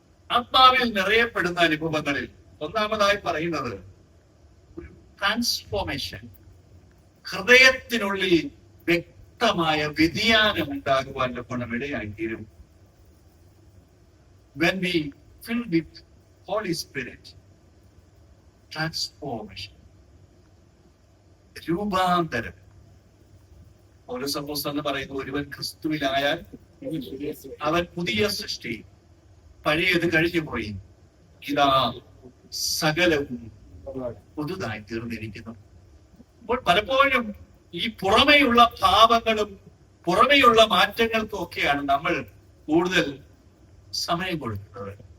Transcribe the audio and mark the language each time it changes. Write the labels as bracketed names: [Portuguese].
[Malayalam] ആത്മാവിൽ നിറയപ്പെടുന്ന അനുഭവങ്ങളിൽ ഒന്നാമതായി പറയുന്നത് ഒരു ട്രാൻസ്ഫോർമേഷൻ, ഹൃദയത്തിനുള്ളിൽ വ്യക്തമായ വ്യതിയാനം ഉണ്ടാകുവാനുള്ള ഗുണമിടയായിത്തീരും. [English] When we fill with Holy Spirit, transformation, രൂപാന്തരം. [Malayalam] പൗലോസ് അപ്പോസ്തലൻ പറയുന്നു, ഒരുവൻ ക്രിസ്തുവിലായാൽ അവൻ പുതിയ സൃഷ്ടി, പഴയത് കഴിഞ്ഞു പോയി, ഇതാ സകലവും പുതുതായി തീർന്നിരിക്കുന്നു. അപ്പോൾ പലപ്പോഴും ഈ പുറമെയുള്ള ഭാവങ്ങളും പുറമെയുള്ള മാറ്റങ്ങൾക്കും ഒക്കെയാണ് നമ്മൾ കൂടുതൽ സമയം കൊടുക്കുന്നത്.